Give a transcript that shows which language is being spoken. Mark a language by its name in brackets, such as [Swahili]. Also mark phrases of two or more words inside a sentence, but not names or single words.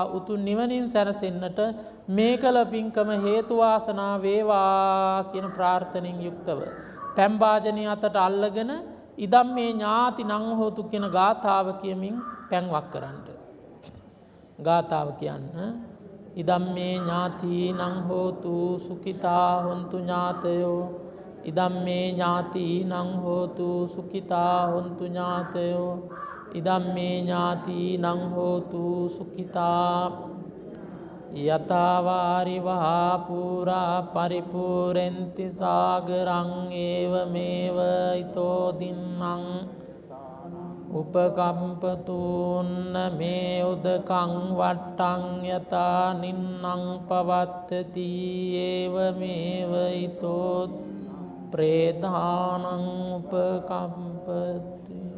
[Sinhala] උතුම් නිවනින් සැනසෙන්නට මේ කළ පින්කම හේතු වාසනා වේවා කියන ප්‍රාර්ථනෙන් යුක්තව පැන් භාජනය අතට අල්ලගෙන [Pali] ඉදම් මේ ඥාති නං හෝතු [Sinhala] කියන ගාථාව කියමින් පැන්වක් කරන්න. ගාථාව කියන්න. [Pali] ඉදම් මේ ඥාති නං හෝතු සුඛිතා හොන්තු ඥාතයෝ. ඉදම් මේ ඥාති නං හෝතු සුඛිතා හොන්තු ඥාතයෝ. ඉදම්මේ ඥාතිනං හෝතු සුඛිතා යතවාරි වහා පුරා පරිපූර්ෙන්ති සාගරං ඒවමේව ඊතෝ දින්නං උපකම්පතුන්න මේ උදකං වට්ටං යතා නින්නං පවත්තති ඒවමේව ඊතෝ ප්‍රේදානං උපකම්පති.